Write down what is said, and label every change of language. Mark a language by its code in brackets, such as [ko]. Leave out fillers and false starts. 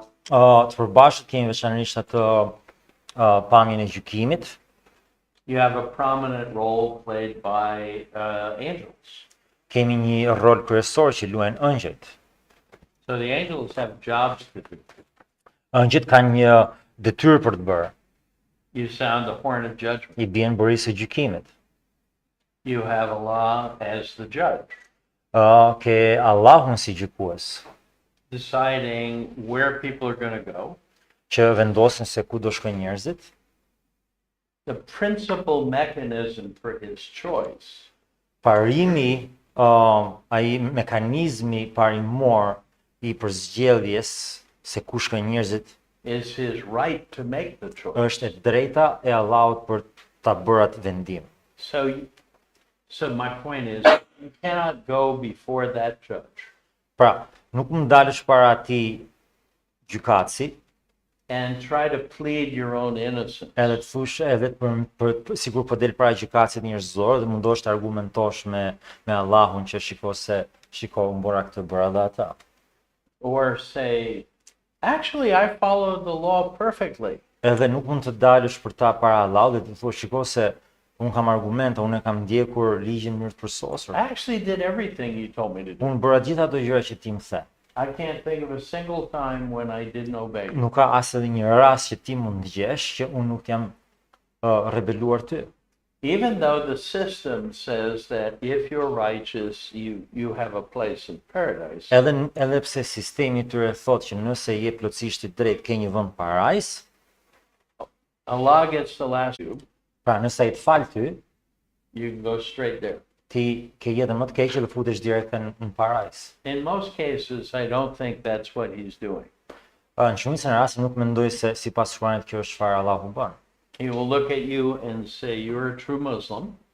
[sq] Të përbashkët kemi veçanërisht atë pamjen e gjykimit. [en] You have a prominent role played by angels. [sq] Kemi një rol kryesor që luajnë ëngjëjt. [en] So the angels have jobs to do. [sq] Ëngjëjt kanë një detyrë për të bërë. [en] You sound the horn of judgment. [sq] I bien burisë së gjykimit. [en] You have Allah as the judge, [sq] Ke Allahun si gjykues, [en] deciding where people are going to go. [sq] që vendosin se ku do shkojnë njerëzit. [en] The principal mechanism for his choice [sq] Parimi, ai mekanizmi parimor i përzgjedhjes se ku shkojnë njerëzit [en] is his right to make the choice. [sq] është e drejta e Allahut për ta bërë atë vendim. [en] So my point is, you cannot go before that judge [sq] Pra, nuk mund dalësh para atij gjykatësi [en] and try to plead your own innocence. [sq] edhe të thush edhe për sigur po del para gjykatësit njerëzor dhe mundosh të argumentosh me Allahun që shiko unë bora këtë bëra dhe ata. [en] Or say, actually, I followed the law perfectly. [sq] Edhe nuk mund të dalësh për ta para Allahut dhe të thush shiko se unë kam argumente, unë e kam ndjekur ligjin në mënyrë të përsosur. [en] I actually did everything you told me to do. [sq] Unë bëra gjithë ato gjëra që ti më the. [en] I can't think of a single time when I didn't obey. [sq] Nuk ka as edhe një rast që ti mund ndjesh që unë nuk jam rebeluar ty. [en] Even though the system says that if you're righteous, you have a place in paradise. [sq] Edhe pse sistemi tyre thotë që nëse je plotësisht i drejtë ke një vend parajs, [en] Allah gets the last you. [sq] pra nëse ai të fal ty, [en] You can go straight there. [sq] ti ke jetën më të keqe dhe futesh direkt në parajs. [en] In most cases, I don't think that's what he's doing. [sq] Në shumicën e rasteve nuk mendoj se sipas Kuranit kjo është çfarë Allahu bën. [en] He will look at you and say, you're a true Muslim,